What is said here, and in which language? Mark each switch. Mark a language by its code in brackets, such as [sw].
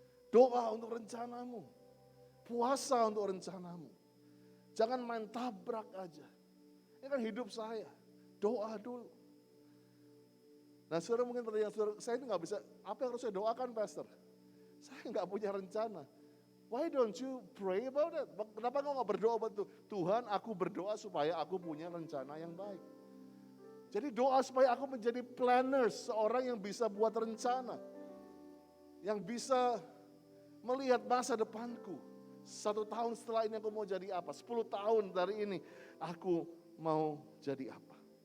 [id] Doa untuk rencanamu, puasa untuk rencanamu. Jangan main tabrak aja. Ini kan hidup saya, doa dulu. Nah, saudara mungkin pertanyaan saudara, saya ini nggak bisa, apa yang harus saya doakan, Pastor? Saya nggak punya rencana. [en] Why don't you pray about it? [id] Kenapa kau nggak berdoa buat Tuhan? Aku berdoa supaya aku punya rencana yang baik. Jadi doa supaya aku menjadi planner, seorang yang bisa buat rencana, yang bisa melihat masa depanku. 1 tahun setelah ini aku mau jadi apa? 10 tahun dari ini aku mau jadi apa?